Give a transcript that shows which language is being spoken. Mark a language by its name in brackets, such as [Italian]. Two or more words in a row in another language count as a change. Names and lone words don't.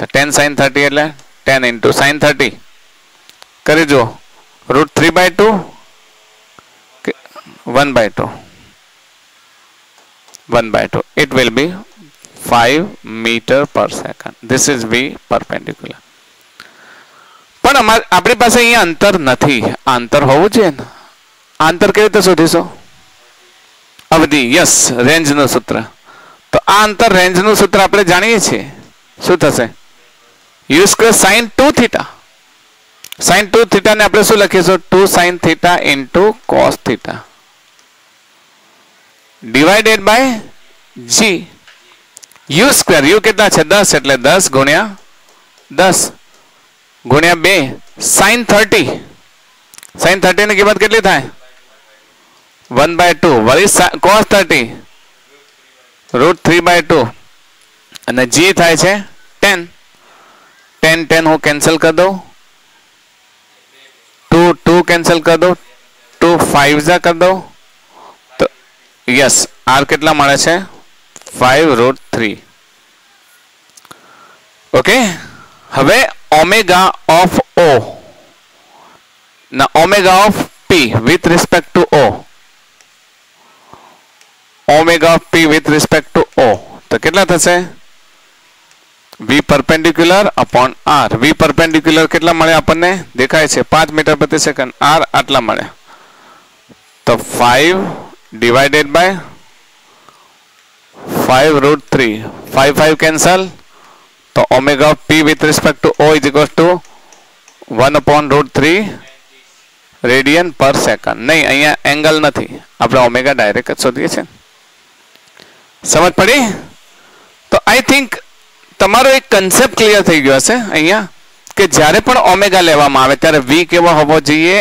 [Gujarati] tan sin 30 એટલે 10 into sin 30 કરી જુઓ. √3/2 1/2 1/2. [English] It will be 5 meter per second. This is v perpendicular. [Gujarati] પણ આપણી પાસે અહીંયા અંતર નથી. આ અંતર હોવું જોઈએ ને. આ અંતર કેવી રીતે શોધીશું? અવધિ. યસ, રેન્જનું સૂત્ર. તો આ અંતર રેન્જનું સૂત્ર આપણે જાણીએ છીએ. શું થશે? u² sin 2θ. sin 2θ ને આપણે શું લખીશું? 2 sin θ [English] into cos θ divided by g. [Gujarati] u², u કેટલા છે? 10, એટલે 10 ગુણ્યા 10 ગુણ્યા 2 sin 30. sin 30 ની કિંમત કેટલી થાય? 1/2. વળી cos 30 √3/2 અને g થાય છે 10. 10 હું કેન્સલ કરી દઉં. 2 કેન્સલ કરી દઉં. 2 5 જા કરી દઉં. તો યસ, r કેટલા મળે છે? 5√3. ઓકે. [English] હવે omega of o ના omega of p with respect to o. omega of p with respect to o [Gujarati] તો કેટલા થશે? [English] v perpendicular upon r. v perpendicular [Gujarati] કેટલા મળે આપણને? દેખાય છે 5 મીટર પ્રતિ સેકન્ડ. r આટલા મળે. [English] તો 5 divided by 5√3. [Gujarati] 5 કેન્સલ. તો [English] omega of p with respect to o is equals to [Gujarati] 1/√3 [English] radian per second. [Gujarati] નહીં, અહીંયા એંગલ નથી, આપણે ઓમેગા ડાયરેક્ટ જ શોધીએ છીએ. સમજ પડી? તો [English] I think [Gujarati] તમારો એક કન્સેપ્ટ ક્લિયર થઈ ગયો હશે અહીંયા કે જ્યારે પણ ઓમેગા લેવામાં આવે ત્યારે v કેવો હોવો જોઈએ?